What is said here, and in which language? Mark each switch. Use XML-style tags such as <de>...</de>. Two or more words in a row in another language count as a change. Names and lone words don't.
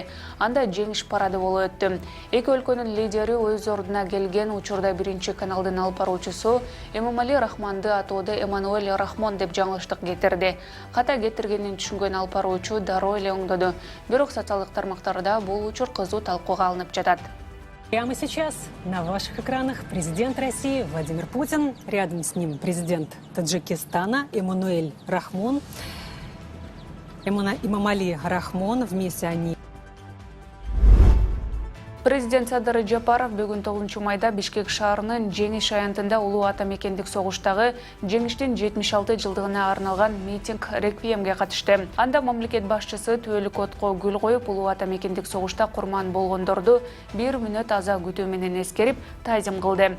<ky>Анда жеңиш парады болуп өттү. Эки өлкөнүн лидери өз ордуна келген учурда биринчи каналдын алып баруучусу Эмомали Рахмонду атоодо Эммануэль Рахмон деп жаңылыштык кетирди. Ката кетиргенин түшүнгөн алып баруучу дароо эле оңдоду. Бирок социалдык тармактарда бул учур кызуу талкууга алынып жатат.</ky> <ru>Прямо сейчас на ваших экранах президент России Владимир Путин, рядом с ним президент Таджикистана Эммануэль Рахмон, Эмомали Рахмон, вместе они.</ru> <ky>Президент Садыр Жапаров бүгүн 9 майда Бишкек шаарынын Жеңиш аянтында улуу ата мекендик согуштагы жеңиштин 76 жылдыгына арналган митинг реквиемге катышты. Анда мамлекет башчысы түбөлүк отко гүл коюп, улуу ата мекендик согушта курман болгондорду 1 мүнөт аза күтүү менен эскерип, таазим кылды.</ky>